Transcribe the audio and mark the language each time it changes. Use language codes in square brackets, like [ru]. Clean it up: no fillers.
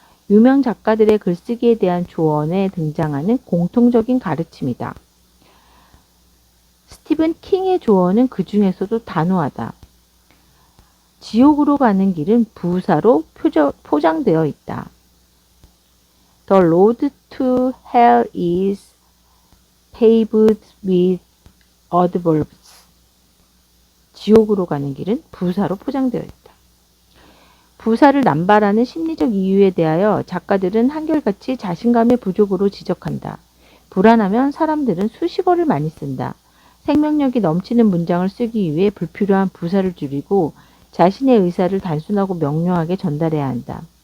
[ko] 유명 작가들의 글쓰기에 대한 조언에 등장하는 공통적인 가르침이다. 스티븐 킹의 조언은 그 중에서도 단호하다. 지옥으로 가는 길은 부사로 포장되어 있다. [en] The road to hell is paved with adverbs. [ko] 지옥으로 가는 길은 부사로 포장되어 있다. 부사를 남발하는 심리적 이유에 대하여 작가들은 한결같이 자신감의 부족으로 지적한다. 불안하면 사람들은 수식어를 많이 쓴다. 생명력이 넘치는 문장을 쓰기 위해 불필요한 부사를 줄이고 자신의 의사를 단순하고 명료하게 전달해야 한다.